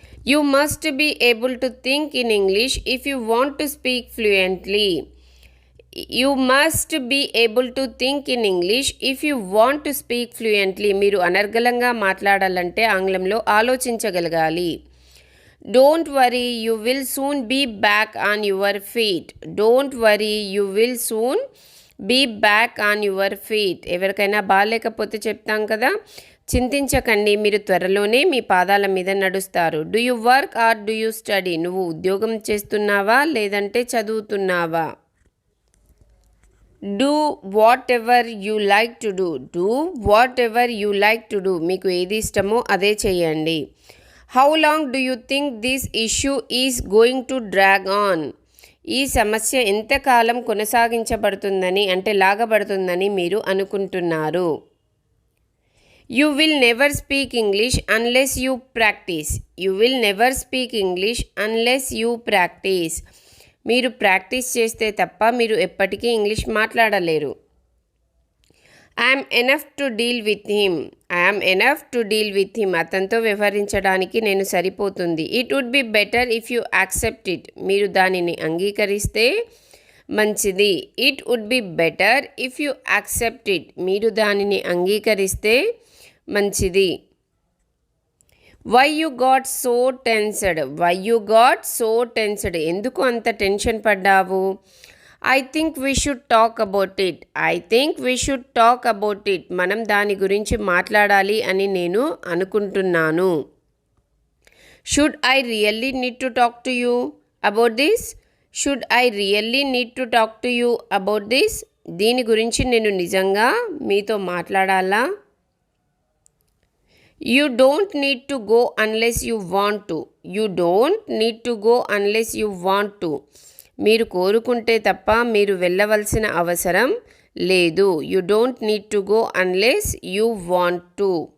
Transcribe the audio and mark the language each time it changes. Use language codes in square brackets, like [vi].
[en] You must be able to think in English if you want to speak fluently. You must be able to think in English if you want to speak fluently. [te] మీరు అనర్గళంగా మాట్లాడాలంటే ఆంగ్లంలో ఆలోచించగలగాలి. [en] Don't worry, you will soon be back on your feet. Don't worry, you will soon be back on your feet. [te] ఎవరికైనా బాగాలేకపోతే చెప్తాం కదా, చింతించకండి, మీరు త్వరలోనే మీ పాదాల మీద నడుస్తారు. [en] Do you work or do you study. [te] నువ్వు ఉద్యోగం చేస్తున్నావా లేదంటే చదువుతున్నావా. [en] Do whatever you like to do. Do whatever you like to do. [te] మీకు ఏది ఇష్టమో అదే చేయండి. [en] How long do you think this issue is going to drag on. [te] ఈ సమస్య ఎంతకాలం కొనసాగించబడుతుందని, అంటే లాగబడుతుందని మీరు అనుకుంటున్నారు. [en] You will never speak English unless you practice. You will never speak English unless you practice. [te] మీరు ప్రాక్టీస్ చేస్తే తప్ప మీరు ఎప్పటికీ ఇంగ్లీష్ మాట్లాడలేరు. [en] I am enough to deal with him. I am enough to deal with him. [te] అతనితో వ్యవహరించడానికి నేను సరిపోతుంది. [en] It would be better if you accept it. [te] మీరు దానిని అంగీకరిస్తే మంచిది. [en] It would be better if you accept it. [te] మీరు దానిని అంగీకరిస్తే మంచిది. [en] Why you got so tensed. Why you got so tensed. [te] ఎందుకు అంత టెన్షన్ పడ్డావు. [en] I think we should talk about it. I think we should talk about it. [te] మనం దాని గురించి మాట్లాడాలి అని నేను అనుకుంటున్నాను. [en] Should I really need to talk to you about this. Should I really need to talk to you about this. [te] దీని గురించి నేను నిజంగా మీతో మాట్లాడాలా. [en] You don't need to go unless you want to. You don't need to go unless you want to. [te] మీరు కోరుకుంటే తప్ప మీరు వెళ్ళవలసిన అవసరం లేదు. [en] You don't need to go unless you want to.